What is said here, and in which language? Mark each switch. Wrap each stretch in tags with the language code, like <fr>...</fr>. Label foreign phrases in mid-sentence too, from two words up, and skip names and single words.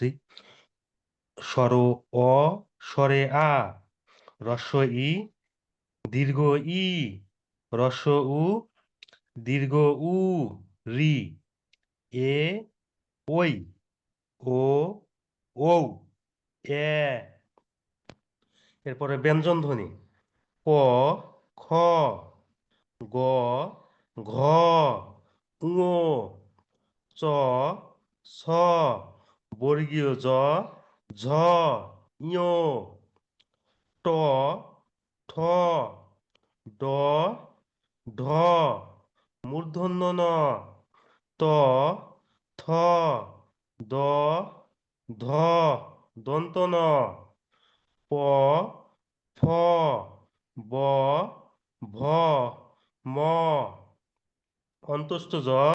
<bn>স্বর অ, স্বরে আ, হ্রস্ব ই, দীর্ঘ ই, হ্রস্ব উ, দীর্ঘ উ, রি, এ, ওই, ও, ঔ, এ। এরপরে ব্যঞ্জন ধ্বনি ক, খ, গ, ঘ, ঙ, চ, ছ, বর্গীয় জ, ঝ, ঞ, ট, ঠ, ড, ঢ, মূর্ধন্য ন, ত, থ, দ, ধ, দন্ত ন, প, ফ, ব, ভ, ম, অন্তস্থ জ।</bn>